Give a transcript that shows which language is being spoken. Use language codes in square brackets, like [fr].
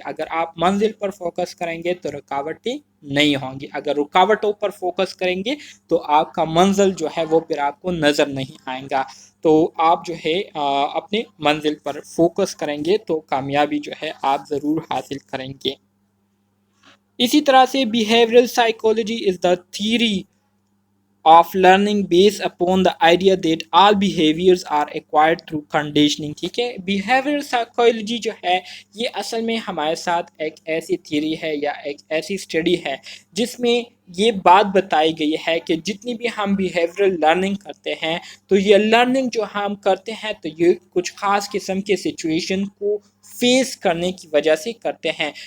[ur] اگر آپ منزل پر فوکس کریں گے تو رکاوٹیں نہیں ہوں گی, اگر رکاوٹوں پر فوکس کریں گے تو آپ کا منزل جو ہے وہ پھر آپ کو نظر نہیں آئے گا. تو آپ جو ہے اپنے منزل پر فوکس کریں گے تو کامیابی جو ہے آپ ضرور حاصل کریں گے. اسی طرح سے [en] Behavioural psychology is the theory of learning based upon the idea that all behaviors are acquired through conditioning. [ur] ٹھیک ہے, بیہیویئر سائیکولوجی جو ہے یہ اصل میں ہمارے ساتھ ایک ایسی تھیوری ہے یا ایک ایسی اسٹڈی ہے جس میں یہ بات بتائی گئی ہے کہ جتنی بھی ہم بیہیویئرل لرننگ کرتے ہیں تو یہ لرننگ جو ہم کرتے ہیں تو یہ کچھ خاص قسم کے سچویشن کو فیس کرنے کی وجہ سے کرتے ہیں.